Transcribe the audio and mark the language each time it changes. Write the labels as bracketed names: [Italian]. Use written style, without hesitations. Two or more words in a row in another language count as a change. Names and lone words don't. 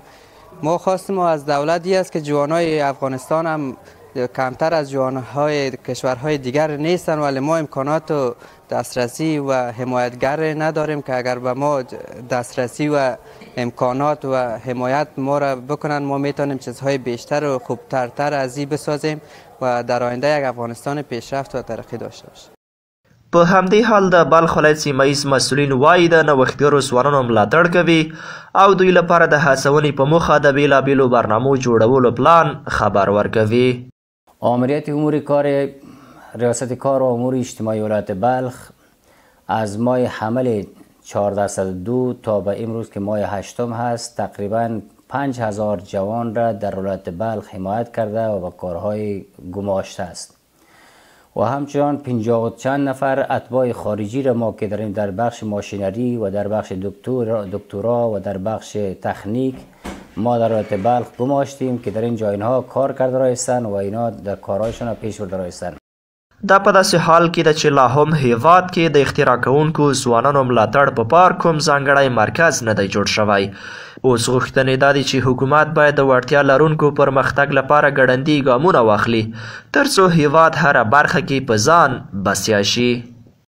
[Persian] ما خواستیم از دولتی است که جوانای افغانستان هم کمتر از جوانهای کشورهای دیگر نیستن ولی ما امکانات و دسترسی و حمایتگر نداریم که اگر به ما دسترسی و امکانات و حمایت ما را بکنن ما میتونیم چیزهای بیشتر و خوبتر از این بسازیم و در آینده یک افغانستان پیشرفت و ترقی داشته باشیم. [Pashto] په همدې حال د بلخ ولایت سیمهیز مسؤلین وایي د نوښتګرو ځوانانو ملاتړ کوي او دوی لپاره د هڅونې په موخه د بېلابېلو برنامو جوړولو پلان خبر ورکوي. [Persian] آمریت امور کار ریاست کار و امور اجتماعی ولایت بلخ از ماه حمل 1402 تا به امروز که ماه 8 هست تقریبا 5000 جوان را در ولایت بلخ حمایت کرده و به کارهای گماشته است و همچنان 50 چند نفر اتباع خارجی را ما که داریم در بخش ماشینری و در بخش دکترا و در بخش تکنیک ما در ولایت بلخ گماشتیم که در اینجا اینها کار کرده رایستن و اینا در کارهایشان پیش برده رایستن. [Pashto] دا په داسې حال کې ده چې لا هم هیواد کې د اختراع کوونکو ځوانانو ملاتړ په پار کوم ځانګړی مرکز نه دی جوړ شوی. اوس غوښتنې دا دي چې حکومت باید د وړتیا لرونکو پرمختګ لپاره ګړندي ګامونه واخلي تر څو هیواد هره برخه کې په ځان بسیا شي.